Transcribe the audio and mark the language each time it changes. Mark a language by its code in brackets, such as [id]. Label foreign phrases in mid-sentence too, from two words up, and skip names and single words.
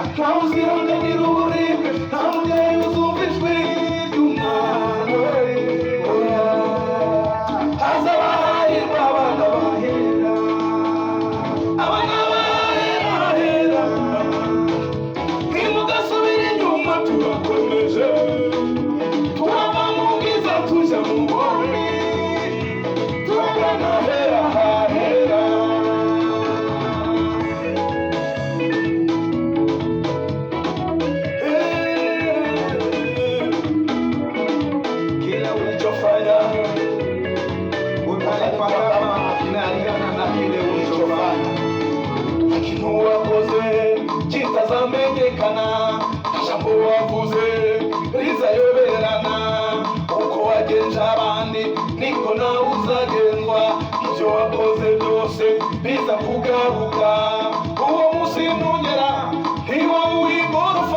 [rw] ntawe uzihanganira uburibwe nta mubyeyi uzumva ijwi ry'umwana we oya hazaba hahirwa abana bahera abana bahera hera nimugasubire inyuma turakomeje turava mu bwiza tujya mu bundi turagana hera hahera [sw] kila ulichofanya utalipata kama kinalingana na kile ulichofanya lakini [rw] uwakoze kitazamenyekana ijambo wavuze rizayoberana uko wagenje abandi niko nawe uzagenzwa ibyo wakoze byose biza kugaruka uwo munsi nugera ntiwo w'igorofa